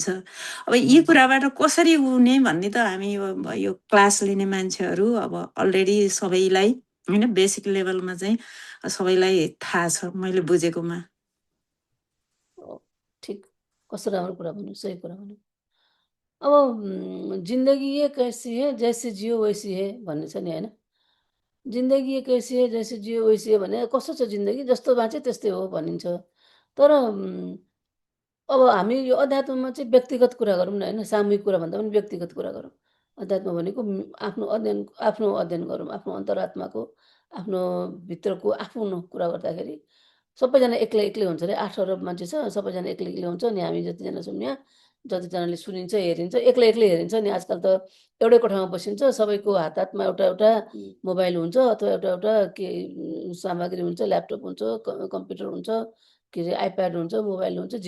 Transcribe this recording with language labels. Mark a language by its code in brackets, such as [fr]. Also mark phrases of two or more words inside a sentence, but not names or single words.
[ne] अब यी कुराबाट कसरी उने भन्ने त हामी यो क्लास लिने मान्छेहरू अब अलरेडी सबैलाई होइन, [en] basic levelमा [ne] चाहिँ सबैलाई थाहा छ मैले बुझेकोमा। ठिक, कस्तो राम्रो कुरा भन्नु, सही कुरा भन्नु। [hi] अब जिन्दगी ये कैसी है जैसे जियो वैसी है [ne] भन्ने छ नि होइन। [hi] जिन्दगी ये कैसी है जैसे जियो वैसी है [ne] भने कस्तो छ जिन्दगी, जस्तो बाँचे त्यस्तै हो भनिन्छ। तर अब हामी यो अध्यात्ममा चाहिँ व्यक्तिगत कुरा गरौँ न होइन, सामूहिक कुरा भन्दा पनि व्यक्तिगत कुरा गरौँ। अध्यात्म भनेको आफ्नो अध्ययन गरौँ, आफ्नो अन्तरात्माको, आफ्नो भित्रको आफ्नो कुरा गर्दाखेरि सबैजना एक्लै एक्लै हुन्छ अरे 8 अरब मान्छे छ सबैजना एक्लै एक्लै हुन्छ अनि हामी जतिजना छौँ यहाँ जतिजनाले सुनिन्छ हेरिन्छ एक्लै एक्लै हेरिन्छ नि आजकल त एउटै कोठामा बसिन्छ सबैको हात हातमा एउटा एउटा मोबाइल हुन्छ अथवा एउटा एउटा के सामग्री हुन्छ ल्यापटप हुन्छ कम्प्युटर हुन्छ के अरे आइप्याड हुन्छ मोबाइल हुन्छ जे